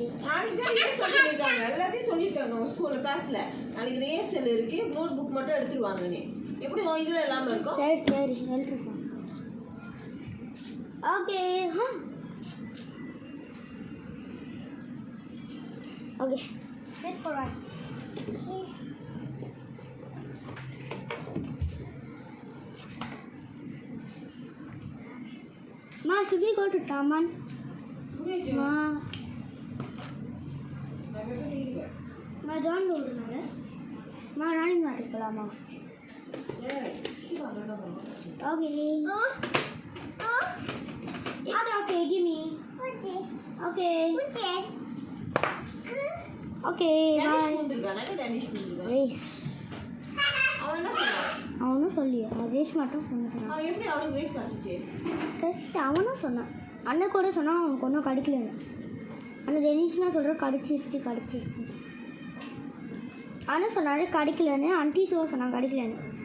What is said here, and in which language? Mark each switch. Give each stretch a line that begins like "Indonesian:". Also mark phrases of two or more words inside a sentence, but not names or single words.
Tamil: நாளைக்கு தான் ரேசல் சொல்லியிருக்காங்க எல்லாத்தையும் சொல்லியிருக்காங்க உங்கள் ஸ்கூலில் கிளாஸில் நாளைக்கு ரேசல் இருக்குது
English: note book
Tamil: மட்டும் எடுத்துருவாங்க நீ எப்படி உன் இதில் எல்லாமே இருக்கும் சரி சரி எழுதிருக்கோம்
English: okay okay wait for right Ma, should we go to Taman? Ma, Ma, John Road, Ma, running mat இருக்கலாமா? Okay. It's okay, give me. Okay. Okay, bye. Race.
Tamil: அவனும் சொல்லி ரேஸ் மட்டும் பண்ண சொன்னான் டெஸ்ட் அவனும் சொன்னான் அண்ணன் கூட சொன்னான் அவனுக்கு ஒன்றும் கிடைக்கலன்னு ஆனால் டெனிஷ்னா சொல்கிற கடிச்சிருச்சு அண்ணன் சொன்னாரு கிடைக்கலன்னு ஆண்டி சிவா சொன்னான் கிடைக்கலன்னு